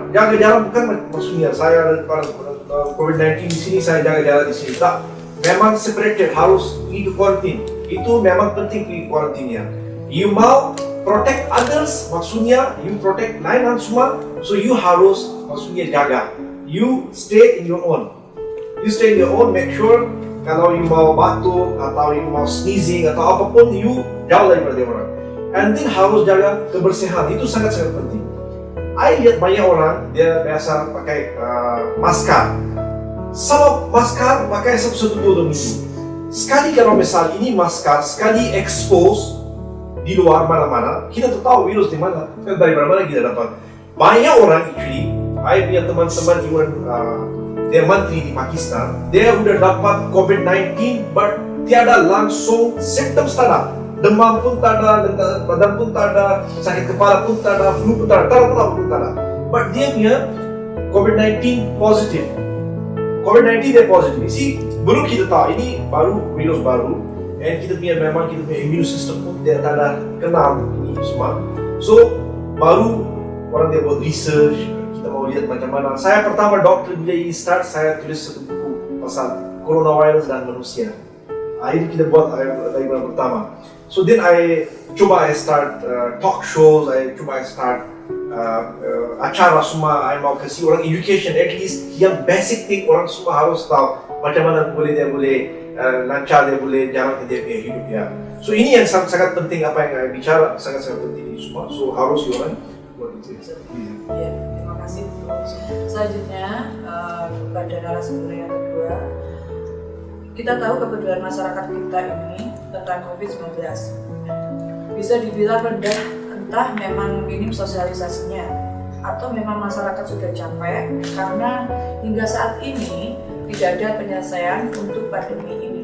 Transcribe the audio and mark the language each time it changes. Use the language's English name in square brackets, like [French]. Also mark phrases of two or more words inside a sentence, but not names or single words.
[Malay] Jaga jarak bukan maksudnya saya COVID-19 di sini, saya jaga jarak di sini. Tak, memang separated, harus pergi ke quarantine. Itu memang penting pergi ke quarantine ya. You mau [English] protect others, [Malay] maksudnya [English] you protect [Malay] lain semua, so you harus maksudnya jaga. [English] You stay in your own. You stay in your own, make sure [Malay] kalau you mau batuk atau you mau sneezing atau apapun, you jauh daripada dia orang. And then harus jaga kebersihan, itu sangat-sangat penting. I lihat banyak orang, dia biasa pakai masker. Sama masker pakai 1-2 minggu. Sekali kalau misal ini masker, sekali expose di luar mana-mana, kita tahu virus di mana, dari mana kita dapat. Banyak orang actually, I punya teman-teman even dia menteri di Pakistan, dia udah dapat COVID-19, but tiada langsung simptom tak ada, demam pun tak ada, badan pun tak ada, sakit kepala pun tak ada, flu pun tak ada, pun tak ada. But dia punya COVID-19 positif. COVID-19 dia positif. See, belum kita tahu ini baru virus baru, and kita punya memang kita punya [English] immune system [Malay] pun dia tak ada kenal ini semua. So baru orang dia buat research. Kita mau lihat macam mana. Saya pertama dokter bila ini start, saya tulis satu buku pasal coronavirus dan manusia. Itu kita buat dari bulan pertama. [English] So then I start talk shows, I start [Malay] acara semua. I mau kasih orang education, [English] at least [Malay] yang [English] basic thing [Malay] orang semua harus tahu macam mana dia boleh lancar, dia boleh jalan dia punya hidup ya. So ini yang sangat penting apa yang saya bicara, sangat penting ini semua. So harus orang buat itu. Ya, terima kasih. [Indonesian] Selanjutnya pada narasumber yang kedua, kita tahu kepedulian masyarakat kita ini tentang COVID-19 bisa dibilang rendah, entah memang minim sosialisasinya atau memang masyarakat sudah capek karena hingga saat ini tidak ada penyelesaian untuk pandemi ini.